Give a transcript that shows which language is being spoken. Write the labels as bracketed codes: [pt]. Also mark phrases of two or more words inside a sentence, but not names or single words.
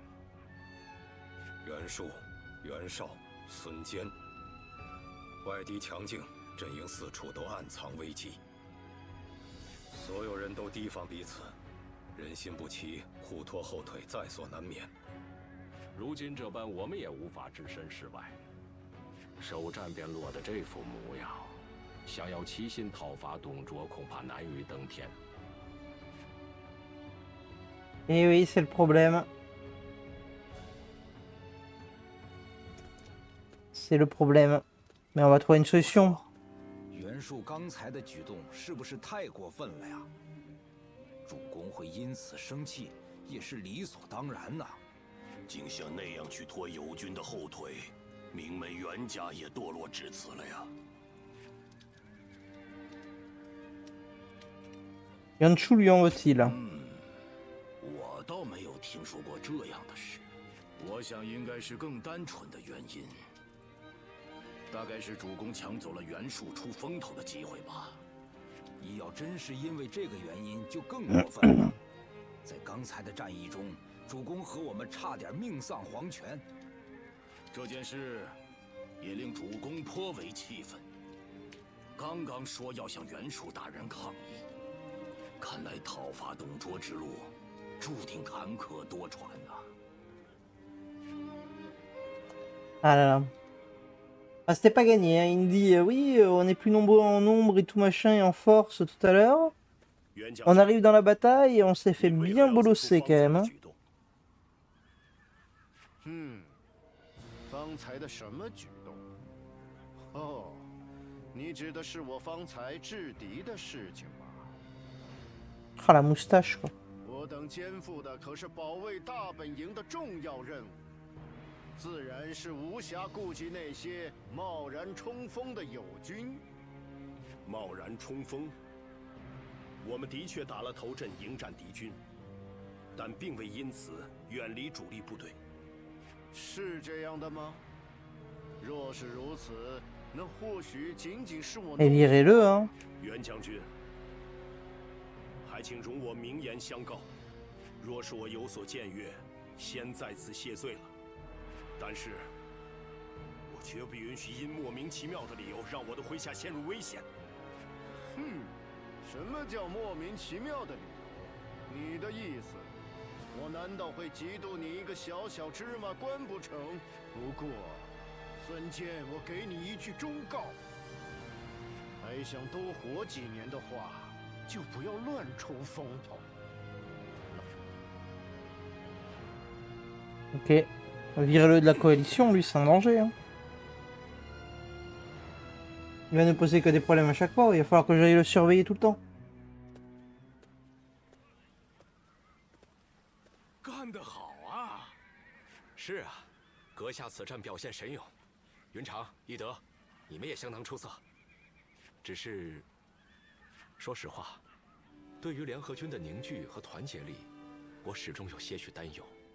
[zh] 袁术、袁绍、孙坚，外敌强劲，阵营四处都暗藏危机，所有人都提防彼此，人心不齐，互拖后腿在所难免。如今这般，我们也无法置身事外。首战便落得这副模样，想要齐心讨伐董卓，恐怕难于登天。 [fr] Et oui, c'est le problème. C'est le problème. Mais on va trouver une solution. [zh] 袁术刚才的举动是不是太过分了呀？主公会因此生气，也是理所当然呐。竟像那样去拖友军的后腿，名门袁家也堕落至此了呀。 [fr] Yanshu lui en veut-il? [zh] 我倒没有听说过这样的事。我想应该是更单纯的原因，大概是主公抢走了袁术出风头的机会吧。你要真是因为这个原因，就更过分了。在刚才的战役中，主公和我们差点命丧黄泉。这件事也令主公颇为气愤。刚刚说要向袁术大人抗议，看来讨伐董卓之路注定坎坷多舛啊。 [fr] Ah là là. Ah, c'était pas gagné, hein. Il me dit oui, on est plus nombreux en nombre et tout machin et en force tout à l'heure. On arrive dans la bataille et on s'est fait bien bolosser quand même. Hein. [zh] 方才的什么举动？哦，你指的是我方才制敌的事情吗？ [fr] Ah, la moustache quoi. [zh] 我等肩负的可是保卫大本营的重要任务，自然是无暇顾及那些贸然冲锋的友军。贸然冲锋，我们的确打了头阵迎战敌军，但并未因此远离主力部队。是这样的吗？若是如此，那或许仅仅是我。 [fr] Et virez-le, hein. [zh] 袁将军，还请容我明言相告，若是我有所僭越，先在此谢罪了。但是，我绝不允许因莫名其妙的理由让我的麾下陷入危险。什么叫莫名其妙的理由？你的意思，我难道会嫉妒你一个小小芝麻官不成？不过，孙坚，我给你一句忠告：还想多活几年的话，就不要乱出风头。 [fr] Ok. Virez-le de la coalition, lui c'est un danger. Hein. Il va nous poser que des problèmes à chaque fois, il va falloir que j'aille le surveiller tout le temps. [zh] 干得好啊！是啊，阁下此战表现神勇，云长、翼德，你们也相当出色。只是，说实话，对于联合军的凝聚和团结力，我始终有些许担忧。